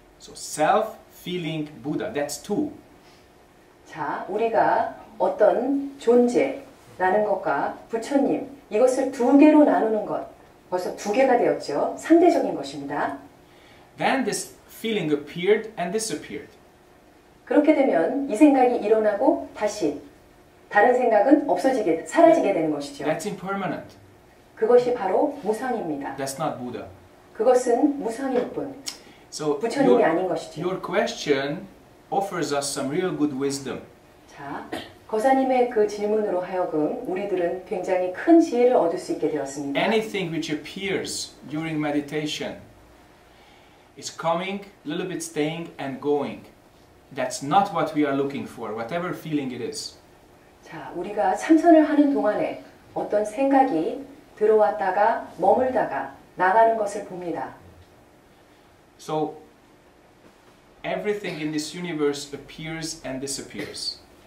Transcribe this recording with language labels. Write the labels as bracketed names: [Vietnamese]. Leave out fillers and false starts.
[English] So self feeling Buddha, that's two. [Korean] 자, 우리가 어떤 존재라는 것과 부처님 이것을 두 개로 나누는 것 벌써 두 개가 되었죠. 상대적인 것입니다. [English] Then this feeling appeared and disappeared. [Korean] 그렇게 되면 이 생각이 일어나고 다시 다른 생각은 사라지게 되는 것이죠. [English] That's impermanent. [Korean] 그것이 바로 무상입니다. [English] That's not Buddha. [Korean] 그것은 무상일 뿐. [English] So [Korean] 부처님이 아닌 것이죠. [English] your question offers us some real good wisdom. [Korean] 자, 거사님의 그 질문으로 하여금 우리들은 굉장히 큰 지혜를 얻을 수 있게 되었습니다. [English] Anything which appears during meditation is coming, a little bit staying and going. That's not what we are looking for, whatever feeling it is. [Korean] 자, 우리가 참선을 하는 동안에 어떤 생각이 들어왔다가 머물다가 나가는 것을 봅니다. [English] So everything in this universe appears and disappears.